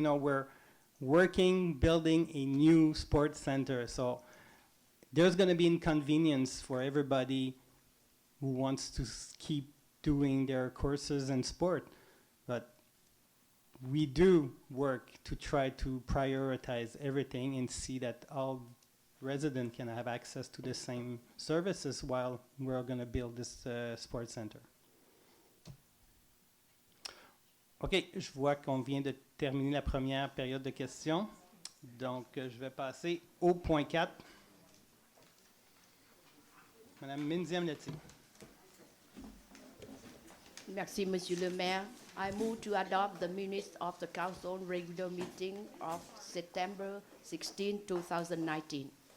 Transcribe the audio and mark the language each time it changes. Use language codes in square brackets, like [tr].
[en] You know, we're building a new sports center, so there's going to be inconvenience for everybody who wants to keep doing their courses and sport. But we do work to try to prioritize everything and see that all residents can have access to the same services while we're going to build this sports center. [fr] OK, je vois qu'on vient de terminer la première période de questions. Donc, je vais passer au point 4. Madame Minziam-Leti. Merci, Monsieur le Maire. [en] I move to adopt the minutes of the Council regular meeting of September 16, 2019.